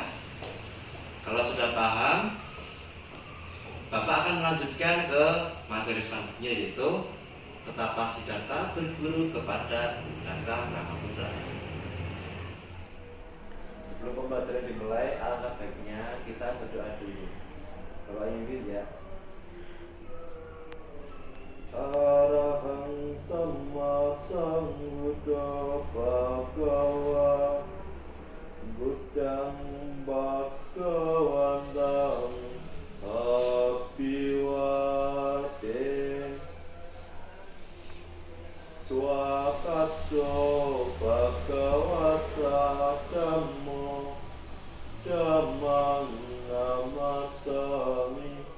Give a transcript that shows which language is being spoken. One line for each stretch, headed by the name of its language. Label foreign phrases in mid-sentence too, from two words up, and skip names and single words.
Indonesian: Kalau sudah paham, Bapak akan melanjutkan ke materi selanjutnya, yaitu betapa Siddhartha berguru kepada Udaka Brahmaputra. Sebelum pembelajaran dimulai, alangkah baiknya kita berdoa dulu. Doa Injil ya.
Pali: Arahang Sama Sambuddha Bhagava Buddhang Bhagawantang Abhiwate Swakato Bhagavata Dhammo Dhammang Namasami